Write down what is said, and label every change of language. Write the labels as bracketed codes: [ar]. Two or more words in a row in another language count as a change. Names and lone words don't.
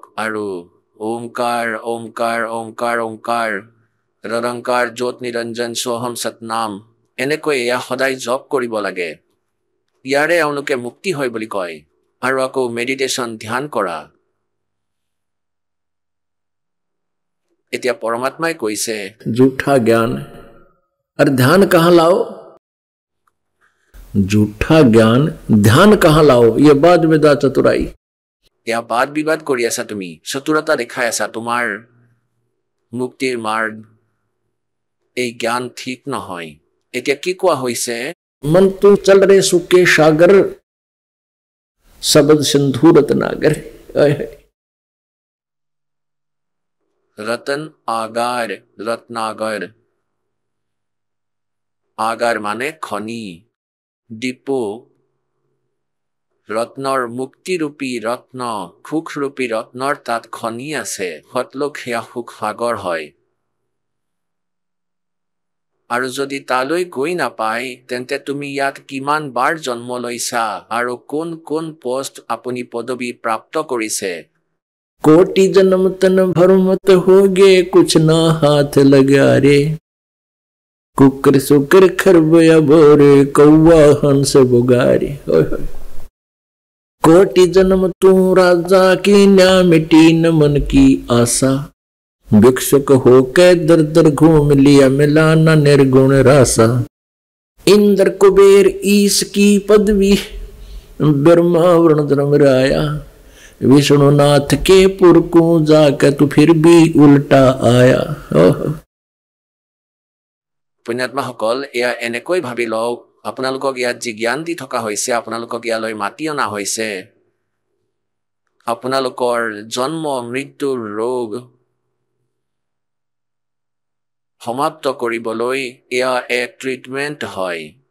[as] আৰু ওমকাৰ ওমকাৰ ওমকাৰ ওমকাৰ, নিৰংকাৰ, জ্যোত নিৰঞ্জন, সোহম সতনাম, এনেকৈ এয়া সদায় জপ কৰিব লাগে। ইয়াৰে এওঁলোকে মুক্তি হয় বুলি কয়। আৰু আকৌ মেডিটেশ্যন, ধ্যান কৰা। এতিয়া পৰমাত্মাই কৈছে, [hi] झूठा ज्ञान और ध्यान कहाँ लाओ? झूठा ज्ञान ध्यान कहाँ लाओ? ये बात विदा चतुराई। [as] এয়া বাদ বিবাদ কৰি আছা তুমি, চতুৰতা দেখাই আছা তোমাৰ মুক্তিৰ মাৰ্গ। এই জ্ঞান ঠিক নহয়। এতিয়া কি কোৱা হৈছে? [hi] मन तू चल रे सुके सागर, शब्द सिंधु रत्नागर। रतन आगार, रत्नागर। [as] आगार মানে খনি, ডিপো। ৰত্নৰ মুক্তিৰূপী ৰত্ন, সুখৰূপী ৰত্নৰ তাত খনি আছে। সৎলোক সেয়া সুখ সাগৰ হয়। আৰু যদি তালৈ গৈ নাপায়, তেন্তে তুমি ইয়াত কিমান বাৰ জন্ম লৈছা আৰু কোন কোন পোষ্ট আপুনি পদবী প্ৰাপ্ত কৰিছে। [hi] कोटि जन्म तन भरमत होगे, कुछ ना हाथ लगा रे। कुकर सुकर खरबया बोरे, कौवा हंस बुगारे। कोटि जन्म तू राजा की, न्या मिटी न मन की आशा। भिक्षुक होके दर दर घूम लिया, मिला न निर्गुण रासा। इंद्र कुबेर ईश की पदवी, ब्रह्मा वरुण धर्मराया। विष्णुनाथ के पुर को जाकर तू फिर भी उल्टा आया। [as] পুণ্যাত্মাসকল, এয়া এনেকৈ ভাবি লওক, আপোনালোকক ইয়াত যি জ্ঞান দি থকা হৈছে, আপোনালোকক ইয়ালৈ মাতি অনা হৈছে, আপোনালোকৰ জন্ম মৃত্যুৰ ৰোগ সমাপ্ত কৰিবলৈ এয়া এক ট্ৰিটমেণ্ট হয়।